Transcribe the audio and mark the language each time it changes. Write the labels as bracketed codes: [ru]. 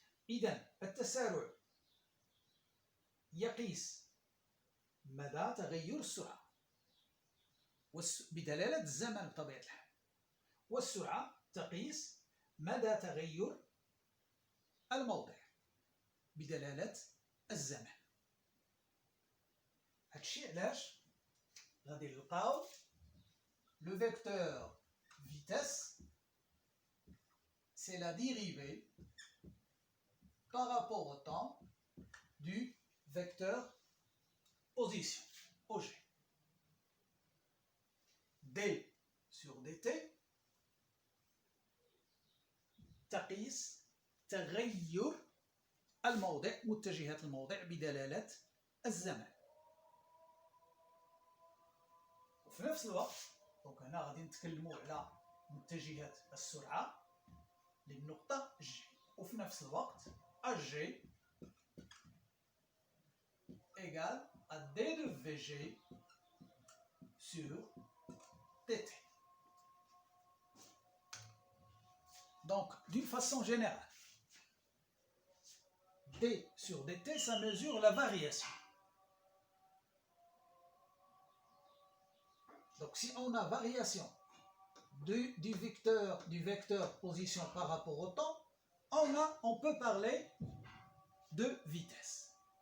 [ar] إذن التسارع يقيس مدى تغير السرعة بدلالة الزمن بطبيعة الحال، والسرعة تقيس مدى تغير الموضع بدلالة الزمن. هادشي علاش غادي نلقاو [fr] le vecteur vitesse, c'est la dérivée par rapport au temps du vecteur position, OG. D sur dt [ar] تقيس تغير الموضع، متجهة الموضع بدلالة الزمن. وفي نفس الوقت دونك هنا غادي نتكلموا على متجهة السرعة للنقطة G، وفي نفس الوقت [fr] AG égale à D de VG sur dt. Donc, d'une façon générale, D sur dt, ça mesure la variation. Donc, si on a variation du vecteur position par rapport au temps, on peut parler de vitesse.